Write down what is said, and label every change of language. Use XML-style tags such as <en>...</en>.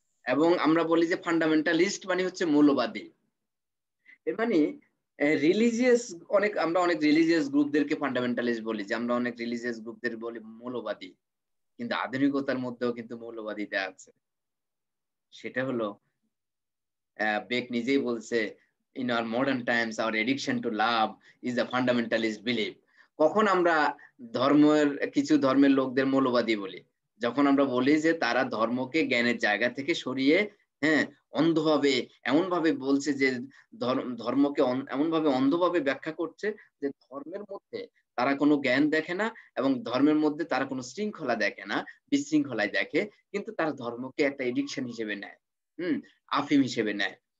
<bn>এবং আমরা বলি যে ফান্ডামেন্টালিস্ট মানে হচ্ছে মৌলবাদী। এর মানে রিলিজিয়াস আমরা অনেক রিলিজিয়াস গ্রুপদেরকে ফান্ডামেন্টালিস্ট বলি, যে আমরা অনেক রিলিজিয়াস গ্রুপদের বলি মৌলবাদী, কিন্তু আধুনিকতার মধ্যেও কিন্তু মৌলবাদীতে আছে। সেটা হলো বেক নিজেই বলছে</bn> <en>in our modern times our addiction to love is a fundamentalist belief.</en> <bn>কখন আমরা কিছু ধর্মের লোকদের মৌলবাদী বলি? যখন আমরা বলি যে তারা ধর্মকে জ্ঞানের জায়গা থেকে সরিয়ে অন্ধভাবে এমন ভাবে বলছে যে ধর্মকে এমন ভাবে অন্ধভাবে ব্যাখ্যা করছে যে ধর্মের মধ্যে তারা কোনো জ্ঞান দেখে না, এবং ধর্মের মধ্যে তারা কোনো শৃঙ্খলা দেখে না, বিশৃঙ্খলায় দেখে, কিন্তু তারা ধর্মকে একটা এডিকশন হিসেবে নেয়, আফিম হিসেবে নেয়।</bn>